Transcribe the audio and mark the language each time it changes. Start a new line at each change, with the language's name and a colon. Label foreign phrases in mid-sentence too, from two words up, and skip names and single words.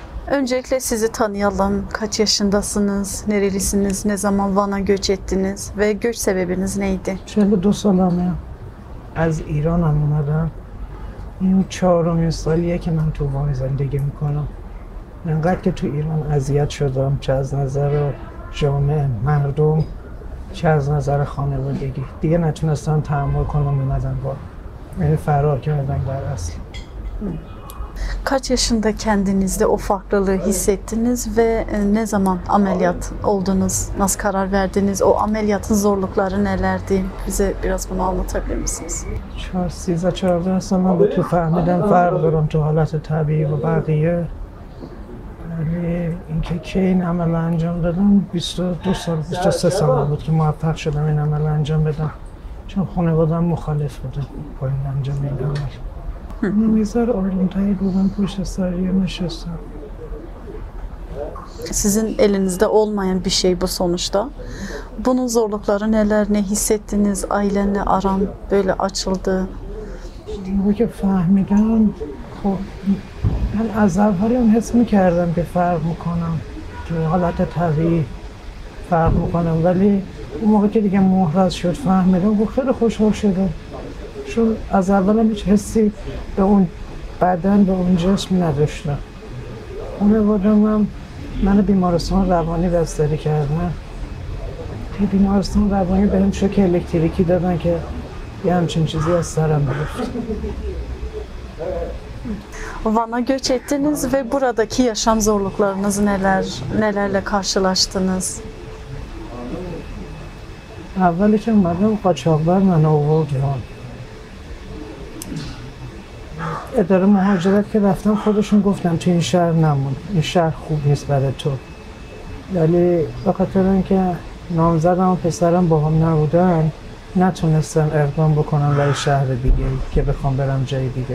Turkish: Öncelikle sizi tanıyalım. Kaç yaşındasınız? Nerelisiniz? Ne zaman Van'a göç ettiniz? Ve göç sebebiniz neydi?
Persian: 42 سالمه. از ایرانم اومدم. این 4مین سالیه که من تو وان زندگی میکنم. انقدر که تو ایران اذیت شدم، چه از نظر جامعه، مردم، چه از نظر خانوادگی. دیگه نتونستم تحمل کنم، اومدم با. یعنی فرار کردم در اصل.
Turkish: Kaç yaşında kendinizde o farklılığı hissettiniz ve ne zaman ameliyat oldunuz? Nasıl karar verdiniz? O ameliyatın zorlukları nelerdi? Bize biraz bunu anlatabilir misiniz?
Persian: 13-14 سالم بود که فهمیدم فرق دارم تو حالت طبیعی و بقیه. ولی اینکه کی این عمل انجام دادم 22 سال 23 سالم بود که موفق شدم این عمل انجام بدم، چون خانواده‌ام مخالف بودن با این انجام این عمل. نمیذار آرومتری بودم پشت سریه نشستم.
Turkish: Sizin elinizde olmayan bir şey bu sonuçta. Bunun zorlukları neler? Ne hissettiniz? Ailenle aram böyle açıldı.
Persian: موقعی که فهمیدم خب من از اولم حس میکردم که فرق میکنم، تو حالت طبیعی فرق میکنم، ولی اون موقع که دیگه محرز شد فهمیدم و خیلی خوشحال شدم، چون از اولم هیچ حسی به اون بدن به اون جسم نداشتم. خانواده‌ام هم من بیمارستان روانی بستری کردن. توی بیمارستان روانی بهم شوک الکتریکی دادن که یه همچین چیزی از سرم گرفت.
Turkish: Van'a göç ettiniz ve buradaki yaşam zorluklarınız neler? Nelerle karşılaştınız?
Persian: اولی که اومدم قاچاقبر من آورد وان. اداره مهاجرت که رفتم خودشون گفتم تو این شهر نمون، این شهر خوب نیست برای تو. ولی به خاطر اینکه نامزدم و پسرم با هم نبودن نتونستم اقدام بکنم برای شهر دیگه که بخوام برم جای دیگه.